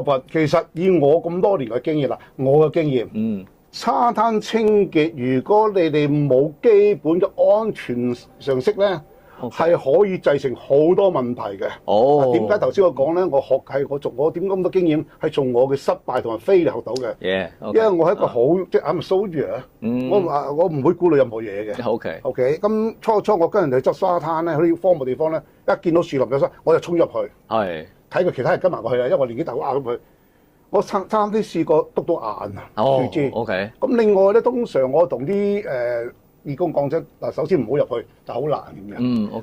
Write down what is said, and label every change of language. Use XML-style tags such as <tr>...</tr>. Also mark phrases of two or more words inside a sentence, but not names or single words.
<yue>但其實以我咁多年嘅經驗啦，我嘅經驗，沙灘清潔，如果你哋冇基本嘅安全常識咧，係可以製成好多問題嘅。哦，點解頭先我講咧？我點咁多經驗係從我嘅失敗同埋 failure 學到嘅。因為我係一個好即係</yue> <en>I'm a soldier，</en> <yue>我唔會顧慮任何嘢嘅。OK，咁初我跟人哋執沙灘咧，去啲荒蕪地方咧，一見到樹林有沙，我就衝入去。係睇佢其他人跟埋過去啊，因為我年紀大，我壓咁佢。我差啲試過篤到眼啊！樹枝。咁另外咧，通常我同啲義工講真嗱，首先唔好入去，就好難嘅。</yue>